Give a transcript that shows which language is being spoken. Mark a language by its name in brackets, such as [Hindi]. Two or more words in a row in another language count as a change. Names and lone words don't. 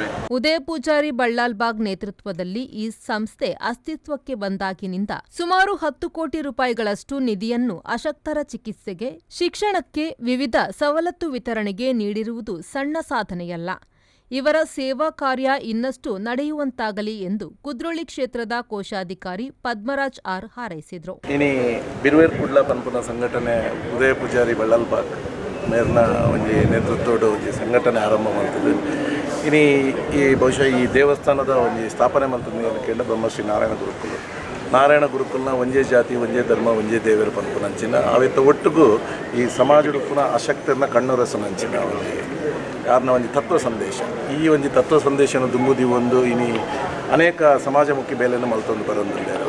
[Kannada] ಉದಯ ಪೂಜಾರಿ ಬಲ್ಲಾಳ್ಬಾಗ್ ನೇತೃತ್ವದಲ್ಲಿ ಈ ಸಂಸ್ಥೆ ಅಸ್ತಿತ್ವಕ್ಕೆ ಬಂದಾಗಿನಿಂದ ಸುಮಾರು 10 ಕೋಟಿ ರೂಪಾಯಿಗಳಷ್ಟು ನಿಧಿಯನ್ನು ಅಶಕ್ತರ ಚಿಕಿತ್ಸೆಗೆ, ಶಿಕ್ಷಣಕ್ಕೆ, ವಿವಿಧ ಸವಲತ್ತು ವಿತರಣೆಗೆ ನೀಡಿರುವುದು ಸಣ್ಣ ಸಾಧನೆಯಲ್ಲ. ಇವರ ಸೇವಾ ಕಾರ್ಯ ಇನ್ನಷ್ಟು ನಡೆಯುವಂತಾಗಲಿ ಎಂದು ಕುದ್ರೋಳಿ ಕ್ಷೇತ್ರದ ಕೋಶಾಧಿಕಾರಿ ಪದ್ಮರಾಜ್ ಆರ್ ಹಾರೈಸಿದರು. [Tulu] ಇನಿ ಬಿರ್ವೇರ್ ಕುಡ್ಲ ಪನ್ಪುನ ಸಂಘಟನೆ ಉದಯ ಪೂಜಾರಿ ಬಲ್ಲಾಳ್ಬಾಗ್ ಮೇರ್ನ ಒಂದು ನೇತೃತ್ವದ ಒಂದು ಸಂಘಟನೆ [Kannada] ಆರಂಭ ಮಾಡ್ತದೆ. [Tulu] ಇನಿ ಈ ಬಹುಶಃ ಈ ದೇವಸ್ಥಾನದ ಒಂದು [Kannada] ಸ್ಥಾಪನೆ ಮಾಡ್ತದೆ [Tulu] ಕೇಳ ಬ್ರಹ್ಮಶ್ರೀ ನಾರಾಯಣ ಗುರುಕುಲ್ನ [Kannada] ಒಂದೇ ಜಾತಿ, ಒಂದೇ ಧರ್ಮ, ಒಂದೇ ದೇವರ [Tulu] ಪನ್ಪುನಂಚಿನ ಅವಿತ್ತ ಒಟ್ಟಿಗೂ ಈ ಸಮಾಜದ ಪುನಃ ಅಶಕ್ತರನ್ನ ಕಣ್ಣೊರೆಸನಂಚಿನ ಒಂದು ಯಾರನ್ನ ಒಂದು ತತ್ವ ಸಂದೇಶ, ಈ ಒಂದು ತತ್ವ ಸಂದೇಶನ ದುಂಬುದಿ ಒಂದು ಇನಿ ಅನೇಕ ಸಮಾಜಮುಖಿ ಬೇಲೆಯನ್ನು ಮಲ್ತೊಂದು ಬರೋದಿಲ್ಲ.